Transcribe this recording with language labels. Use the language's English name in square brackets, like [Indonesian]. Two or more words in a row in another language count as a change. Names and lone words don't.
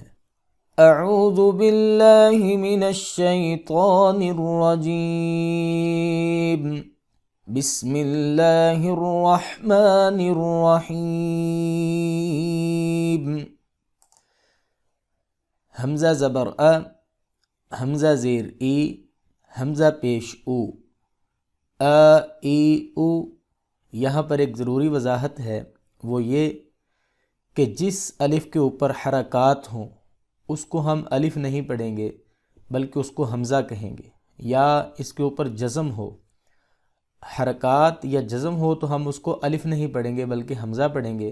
[Arabic] اعوذ باللہ من الشیطان الرجیم، بسم اللہ الرحمن الرحیم۔ [Urdu] حمزہ زبر ا، حمزہ زیر ای، حمزہ پیش او، ای او۔ یہاں پر ایک ضروری وضاحت ہے، وہ یہ کہ جس الف کے اوپر حرکات ہوں اس کو ہم الف نہیں پڑھیں گے بلکہ اس کو حمزہ کہیں گے، یا اس کے اوپر جزم ہو، حرکات یا جزم ہو تو ہم اس کو الف نہیں پڑھیں گے بلکہ حمزہ پڑھیں گے۔